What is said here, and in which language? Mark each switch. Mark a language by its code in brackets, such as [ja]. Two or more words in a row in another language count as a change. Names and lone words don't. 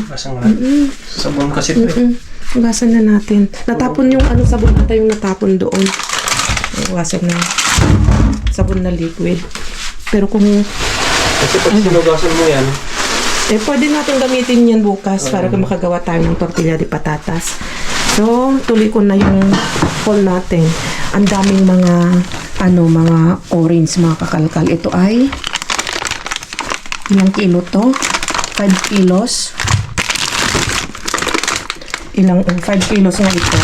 [tl] Gasan nga. Sabon kasi ito Gasan na natin. Natapon yung sabon ata yung natapon doon. Gasan na. Sabon na liquid. Pero kung kasi pag sinugasan mo yan, pwede natin gamitin yan bukas para makagawa tayo ng [es] tortilla de patatas. [tl] So, tuloy ko na yung haul natin. Ang daming mga orange, mga kakalkal. Ito ay ilang kilo to? 5 kilos. 5 kilos nga ito.